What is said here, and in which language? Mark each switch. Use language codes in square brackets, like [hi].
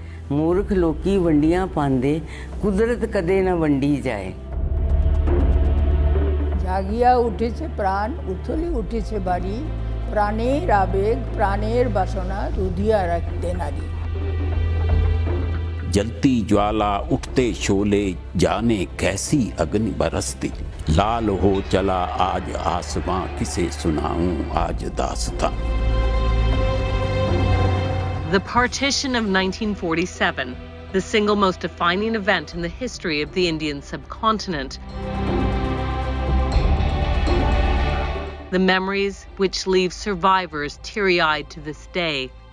[pa] मूर्ख लोकी वंडियां पांदे, कुदरत कदे न वंडी जाए। [bn] জাগিয়া উঠেছে প্রাণ, উথলি উঠেছে বাড়ি, প্রাণের আবেগ, প্রাণের বাসনা রুধিয়া রাখতে নারী। [hi] जलती ज्वाला उठते शोले, जाने कैसी अग्नि बरसती, लाल हो चला आज आसमां, किसे सुनाऊं आज दास्तां। [en] The Partition of 1947, the single most defining event in the history of the Indian subcontinent. The memories which leave survivors teary-eyed to this day.